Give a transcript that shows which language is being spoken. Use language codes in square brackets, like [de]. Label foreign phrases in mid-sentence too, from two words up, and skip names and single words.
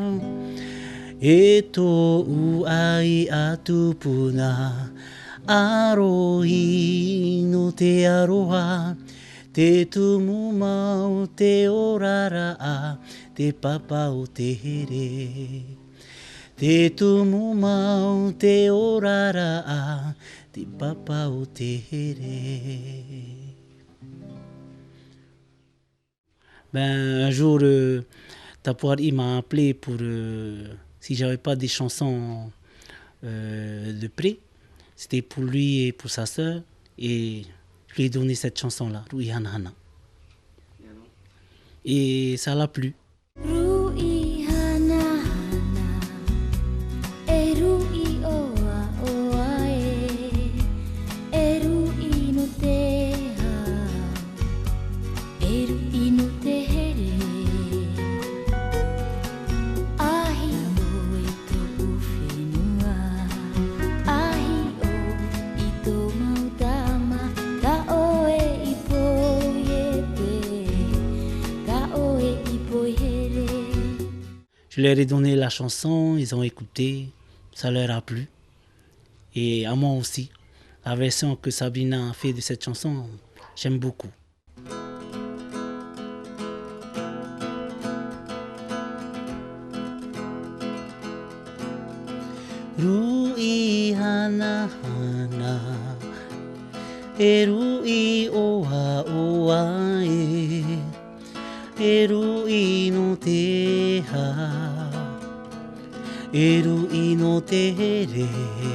[ty] E tōu ai atu puna, arohi no te aroha, te tumu mau te orara, te papa o te here. Te tumu mau te orara, te papa o te here. [fr] Ben, un jour, Tapuari m'a appelé pour si j'avais pas des chansons de près. C'était pour lui et pour sa sœur. Et je lui ai donné cette chanson-là, Rui Hana Hana. Et ça l'a plu. [ty] Rui Hana Hana, e rui oa oa e rui no te hau, e rui no te here. Ahi o e tōu whenua, ahi o i tō mautama, ta oe i poiete, ta oe i poihere. [fr] Je leur ai donné la chanson, ils ont écouté, ça leur a plu. Et à moi aussi. La version que Sabrina a fait de cette chanson, j'aime beaucoup. [ty] Rui hana hana, e rui oa oa e rui no te ha, e rui no te here.